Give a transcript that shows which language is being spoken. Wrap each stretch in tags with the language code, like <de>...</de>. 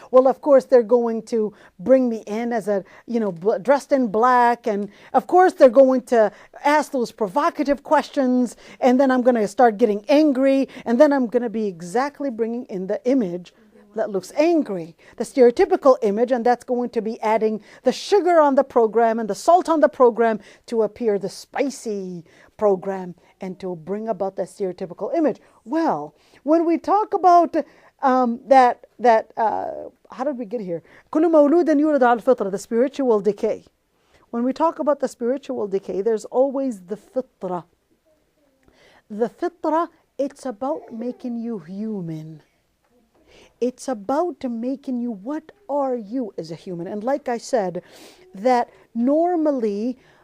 <en>Well, of course, they're going to bring me in as dressed in black, and of course, they're going to ask those provocative questions, and then I'm going to start getting angry, and then I'm going to be exactly bringing in the image that looks angry, the stereotypical image, and that's going to be adding the sugar on the program and the salt on the program to appear the spicy program and to bring about that stereotypical image. Well, when we talk about how did we get here?</en> <ar>كل مولود يولد على الفطرة,</ar> <en>the spiritual decay. When we talk about the spiritual decay, there's always the fitra. The fitra, it's about making you human. It's about making you, what are you as a human? And like I said, that normally</en>